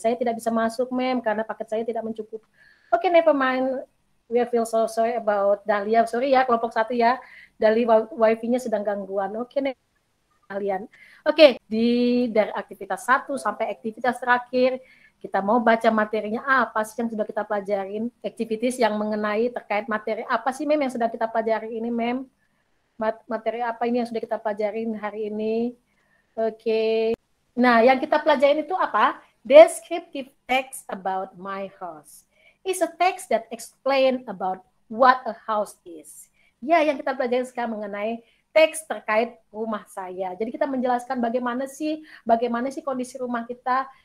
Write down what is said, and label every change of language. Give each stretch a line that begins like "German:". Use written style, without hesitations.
Indonesian: Saya tidak bisa masuk, Mem, karena paket saya tidak mencukupi.
English: Oke, never mind. We feel so sorry about Dahlia.
Indonesian: Sorry ya, kelompok 1 ya. Dahlia wifi-nya sedang gangguan. Oke, kalian. Oke, dari aktivitas 1 sampai aktivitas terakhir, kita mau baca materinya apa sih yang sudah kita pelajarin? Activities yang mengenai terkait materi apa sih, Mem, yang sedang kita pelajari ini, Mem? Materi apa ini yang sudah kita pelajarin hari ini? Oke. Nah, yang kita pelajarin itu apa?
English: Descriptive text about my house. It's a text that explain about what a house is.
Indonesian: Ya, yang kita pelajari sekarang mengenai teks terkait rumah saya. Jadi kita menjelaskan bagaimana sih kondisi rumah kita.